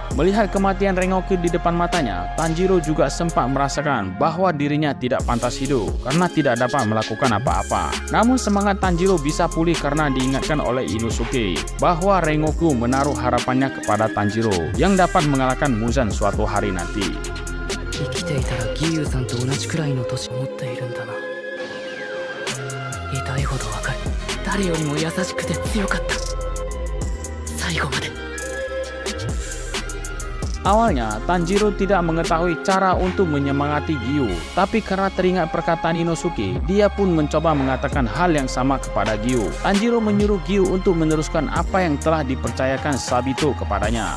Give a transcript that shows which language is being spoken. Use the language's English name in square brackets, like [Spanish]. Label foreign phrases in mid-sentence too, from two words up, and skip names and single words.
[Indonesian] Melihat kematian Rengoku di depan matanya, Tanjiro juga sempat merasakan bahwa dirinya tidak pantas hidup karena tidak dapat melakukan apa-apa. Namun semangat Tanjiro bisa pulih karena diingatkan oleh Inosuke bahwa Rengoku menaruh harapannya kepada Tanjiro yang dapat mengalahkan Muzan suatu hari nanti. [Japanese] 生きていたら義勇さんと同じくらいの年を持っているんだな。痛いほどわかる。誰よりも優しくて強かった。最後まで。 [Indonesian] Awalnya, Tanjiro tidak mengetahui cara untuk menyemangati Gyu, tapi karena teringat perkataan Inosuke, dia pun mencoba mengatakan hal yang sama kepada Gyu. Tanjiro menyuruh Gyu untuk meneruskan apa yang telah dipercayakan Sabito kepadanya.